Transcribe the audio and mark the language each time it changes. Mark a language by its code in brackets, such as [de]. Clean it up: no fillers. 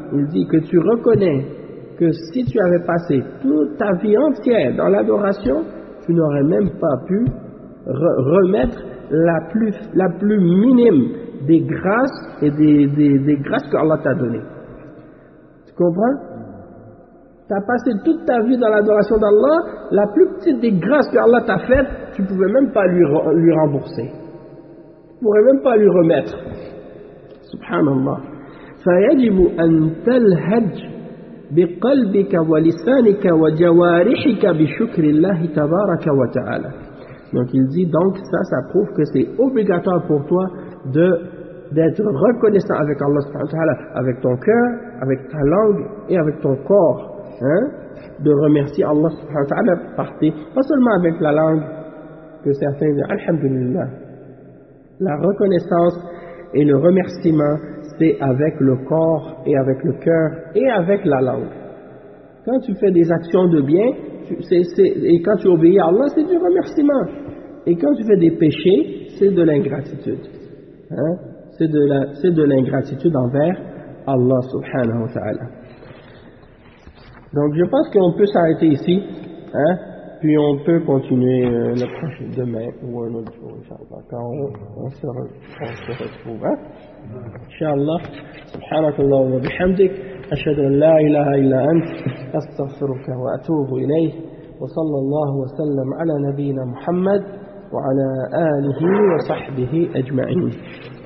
[fr] Il dit que tu reconnais que si tu avais passé toute ta vie entière dans l'adoration, tu n'aurais même pas pu remettre la plus minime des grâces et des grâces que Allah t'a données. Tu comprends? Tu as passé toute ta vie dans l'adoration d'Allah, la plus petite des grâces que Allah t'a faites, tu ne pouvais même pas lui rembourser. Tu ne pourrais même pas lui remettre. [ar] Subhanallah. فَيَجِبُ أَن تَلْهَجُ بقلبك ولسانك وجوارحك بشكر الله تبارك وتعالى. [fr] Donc il dit, donc ça prouve que c'est obligatoire pour toi d'être reconnaissant avec Allah subhanahu wa ta'ala, avec ton cœur, avec ta langue et avec ton corps, hein, de remercier Allah subhanahu wa ta'ala par tes, pas seulement avec la langue, que certains disent alhamdulillah. La reconnaissance et le remerciement, c'est avec le corps et avec le cœur et avec la langue. Quand tu fais des actions de bien, et quand tu obéis à Allah, c'est du remerciement. Et quand tu fais des péchés, c'est de l'ingratitude. Hein? C'est de l'ingratitude envers Allah subhanahu wa ta'ala. Donc je pense qu'on peut s'arrêter ici, hein? Puis on peut continuer le prochain demain ou un autre jour, inshallah, quand on se retrouve. Hein? [ar] إن شاء الله سبحانك اللهم وبحمدك أشهد أن لا إله إلا أنت أستغفرك وأتوب إليه وصلى الله وسلم على نبينا محمد وعلى آله وصحبه أجمعين.